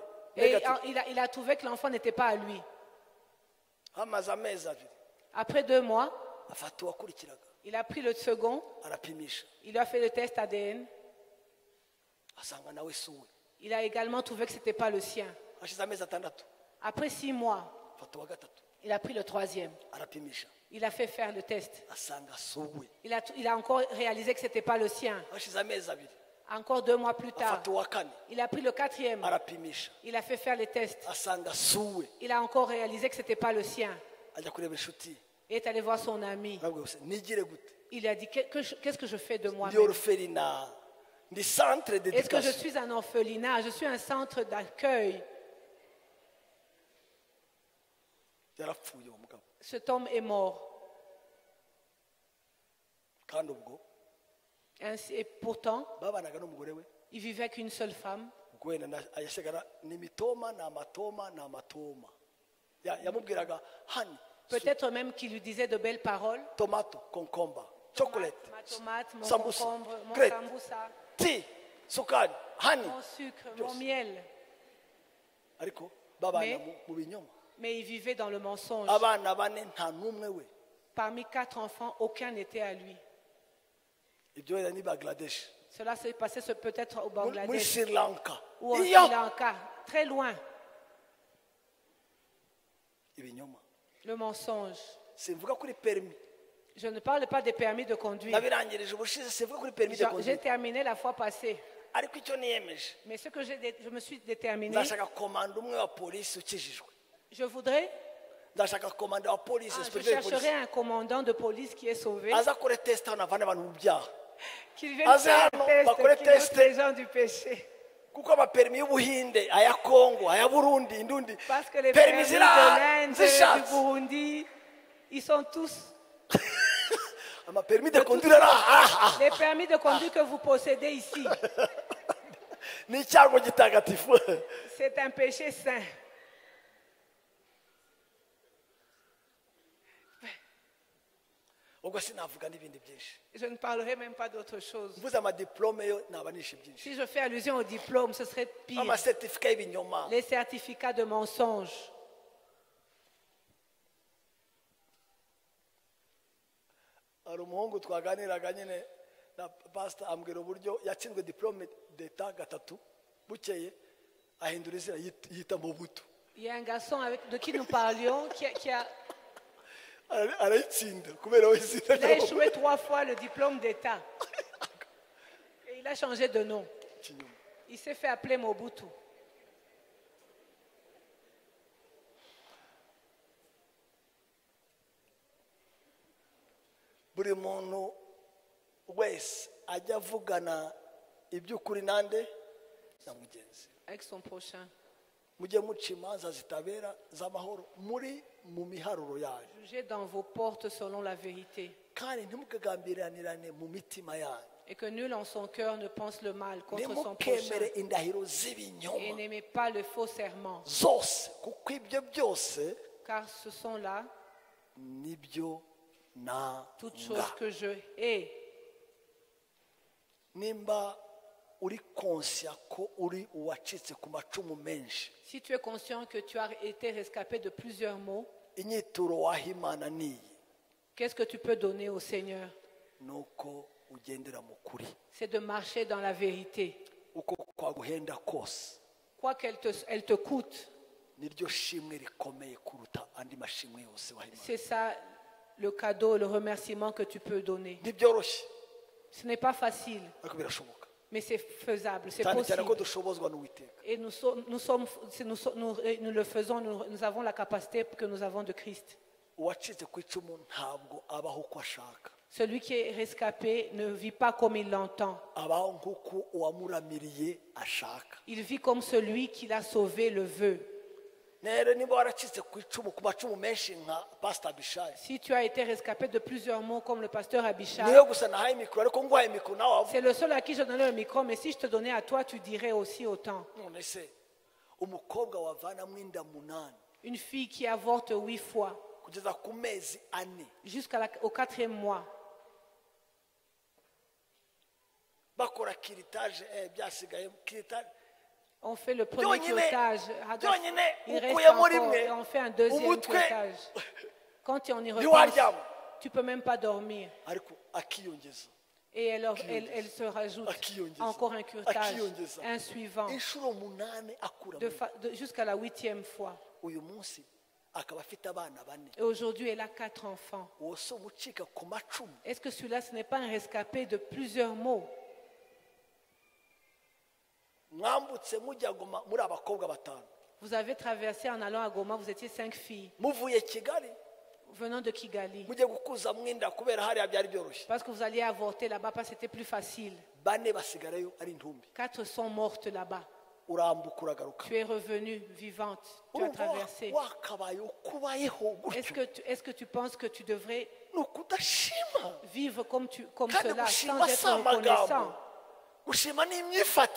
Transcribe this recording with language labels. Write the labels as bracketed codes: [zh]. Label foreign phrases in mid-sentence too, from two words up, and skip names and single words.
[fr] Et Negative. il a trouvé que l'enfant n'était pas à lui. [rw] hamaze amezi abiri [fr] Après 2 mois, [rw] afata uwakurikiraga [fr] il a pris le second, [rw] arapimisha [fr] il lui a fait le test ADN. [rw] asanga nawe si uwe [fr] Il a également trouvé que ce n'était pas le sien. [rw] hashize amezi atandatu [fr] Après 6 mois, [rw] afata uwa gatatu [fr] il a pris le troisième. [rw] arapimisha [fr] Il a fait faire le test. [rw] asanga si uwe [fr] Il a encore réalisé que ce n'était pas le sien. [rw] hashize amezi abiri [fr] Encore 2 mois plus tard, [rw] afata uwa kane [fr] il a pris le quatrième. [rw] arapimisha [fr] Il a fait faire les tests. [rw] asanga si uwe [fr] Il a encore réalisé que ce n'était pas le sien. [rw] ajya kureba inshuti ye [fr] Il est allé voir son ami. [rw] arabwira gusa nigire gute [fr] Il a dit, qu'est-ce que je fais de [rw] ndi [fr] moi-même? [rw] orphelinat ndi centre [fr] Est-ce que je d'éducation suis un orphelinat? Je suis un centre d'accueil. [rw] yarapfuye uwo mugabo [fr] Cet homme est mort. [rw] kandi ubwo [fr] Et pourtant, [rw] babanaga n'umugore we [fr] il vivait avec une seule femme. [rw] ubwo wenda yasigara ni imitoma ni amatoma ni amatoma yamubwiraga hani [fr] Peut-être même qu'il lui disait de belles paroles. [en] tomato concombre chocolate [fr] Ma tomate, mon sambusa concombre, mon grape sambusa, [rw] tea sukari hani [fr] mon sucre, mon miel. [rw] ariko babana [fr] Mais- [rw] mu binyoma [fr] Mais il vivait dans le mensonge. [rw] abana bane nta n'umwe we [fr] Parmi 4 enfants, aucun n'était à lui. [rw] ibyo wenda ni Bangladesh [fr] Cela s'est passé peut-être au [rw] muri Bangladesh Sri Lanka [fr] ou au Sri [rw] iyo [fr] Lanka, très loin. [rw] ibinyoma [fr] Le mensonge. [rw] simvuga kuri permis [fr] Je ne parle pas des permis de conduire. [rw] nabirangirije ubushize simvuga kuri [fr] permis de J'ai conduire terminé la fois passée. [rw] ariko icyo niyemeje [fr] Mais ce que je me suis déterminé, [rw] ndashaka komanda umwe wa polisi ukijijwe [fr] je voudrais, [rw] ndashaka komanda wa polisi [fr] je inspecteur de chercherai [rw] polisi [fr] un commandant de police qui est sauvé, [rw] aza kure test hano avane abantu mu byaha [fr] qui vienne [rw] Aze [fr] faire [rw] hano, [fr] un test, [rw] bakore [fr] qui test. note les gens du péché. [rw] kuko amaperimi y'ubuhinde aya kongo aya burundi indundi [fr] Parce que les permis permis de [rw] zira [fr] l'Inde, du [rw] zishatse [fr] Burundi, ils sont tous... [rw] amaperimi [fr] de conduire [rw] araha [fr] Les permis de conduire que vous possédez ici, [rw] ni icyago gitagatifu [fr] c'est un péché saint. [rw] ubwo sinavuga n'ibindi byinshi [fr] Je ne parlerai même pas d'autre chose. [rw] mvuze amadiplome yo naba nishe byinshi [fr] Si je fais allusion au diplôme, ce serait pire. [rw] amasertifika y'ibinyoma [fr] Les certificats de mensonge. [rw] hari umuhungu twaganiraga nyine na pasita ambwira uburyo yatsinzwe [fr] diplome d'etat [rw] gatatu bukeye ahindura izina yita Mobutu [fr] Il y a un garçon de qui nous parlions qui a [rw] arayitsinda kubera we izina [fr] il a [rw] rya [fr] échoué 3 fois le diplôme d'État. Et il a changé de nom. [rw] Kinyoma. [fr] Il s'est fait appeler Mobutu. [rw] buri muntu wese ajya avugana iby'ukuri nande na mugenzi [fr] Avec son prochain. [rw] mujye muca imanza zitabera z'amahoro muri mu miharuro yanyu [fr] Jugez dans vos portes selon la vérité. [rw] kandi ntimukagambiranirane mu mitima yanyu [fr] Et que nul en son cœur ne pense le mal contre son [rw] ntimukemere [fr] prochain. [rw] indahiro [fr] Et [rw] z'ibinyoma [fr] n'aimez pas le faux serment. [rw] zose kuko ibyo byose [fr] Car ce sont là [rw] nibyo [fr] toutes [rw] nanga [fr] choses que je hais. [rw] nimba uri konsya ko uri uwacitse ku macumu menshi [fr] Si tu es conscient que tu as été rescapé de plusieurs maux, [rw] inyituro waha imana niyi [fr] qu'est-ce que tu peux donner au Seigneur? [rw] ni uko ugendera mu kuri [fr] C'est de marcher dans la vérité. [rw] uko kwaguhenda kose [fr] Quoi qu'elle te coûte, [rw] niryo shimwe rikomeye kuruta andi mashimwe yose waha imana [fr] c'est ça le cadeau, le remerciement que tu peux donner. [rw] ntibyoroshye [fr] Ce n'est pas facile, [rw] ariko birashoboka [fr] mais c'est faisable, c'est [rw] cyane cyane ko [fr] possible. [rw] dushobozwa n'uwiteka [fr] Et nous le faisons, nous avons la capacité que nous avons de Christ. [rw] uwacitse ku icumu ntabwo abaho uko ashaka [fr] Celui qui est rescapé ne vit pas comme il l'entend. [rw] abaho nk'uko uwamuramiriye ashaka [fr] Il vit comme celui qui l'a sauvé le veut. [rw] rero niba waracitse ku icumu ku macumu menshi nka pasita bishayi [fr] Si tu as été rescapé de plusieurs mots comme le pasteur Abishai, [rw] niyo gusa nahaye mikoro ariko nguhaye mikoro nawe wavuga [fr] c'est le seul à qui je donnais le micro, mais si je te donnais à toi, tu dirais aussi autant. [rw] none se umukobwa wavanamo inda munani [fr] Une fille qui avorte 8 fois, [rw] kugeza ku mezi ane [fr] jusqu'au 4e mois, [rw] bakora kiritaje byasigaye kiritaje [fr] On fait le premier [rw] Byonyine- [fr] curetage. [rw] byonyine [fr] Il reste [rw] ukuyemo [fr] encore [rw] rimwe, [fr] et on fait un deuxième [rw] umutwe [fr] curetage. Quand on y repense, [rw] ntiwaryama [fr] tu ne peux même pas dormir. [rw] ariko akiyongeza [fr] Et elle se rajoute [rw] akiyongeza [fr] encore un curetage, [rw] akiyongeza [fr] un suivant, [rw] inshuro munani akura [fr] jusqu'à la 8e fois. [rw] uyu munsi akaba afite abana bane [fr] Et aujourd'hui, elle a 4 enfants. [rw] uwo si umucika ku macumu [fr] Est-ce que celui-là, ce n'est pas un rescapé de plusieurs maux? [rw] mwambutse mujya Goma muri abakobwa batanu [fr] Vous avez traversé en allant à Goma, vous étiez 5 filles [rw] muvuye Kigali [fr] venant de Kigali. [rw] mujye gukuza mwinda kubera hariya byari byoroshye [fr] Parce que vous alliez avorter là-bas, parce que c'était plus facile. [rw] bane basigarayo ari intumbi [fr] 4 sont mortes là-bas. [rw] urambuka uragaruka [fr] Tu es revenue vivante, tu as [rw] urumva [fr] traversé. [rw] wakabaye ukubayeho [fr] Est-ce [rw] gutyo [fr] que tu penses que tu devrais [rw] ni ukudashima [fr] vivre comme [rw] kandi [fr] cela, [rw] gushima [fr] sans [rw] si [fr] être [rw] amagambo [fr] reconnaissant? [rw] gushima ni imyifatire